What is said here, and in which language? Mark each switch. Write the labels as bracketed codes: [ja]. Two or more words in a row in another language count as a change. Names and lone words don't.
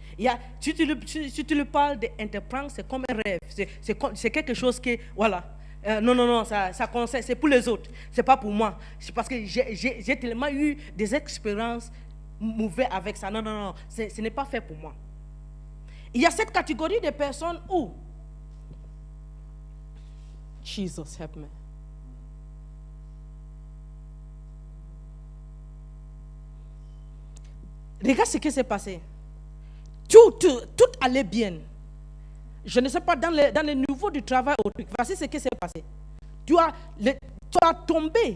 [fr] Si tu lui parles d'entreprendre, c'est comme un rêve. C'est quelque chose qui, voilà. Non, ça concerne, c'est pour les autres. C'est pas pour moi. C'est parce que j'ai tellement eu des expériences mauvaises avec ça. Non, ce n'est pas fait pour moi. Il y a cette catégorie de personnes où [en] Jesus help me. [fr] Regarde ce qui s'est passé. Tout allait bien. Je ne sais pas, dans le niveau du travail, voici ce qui s'est passé. Tu as tombé.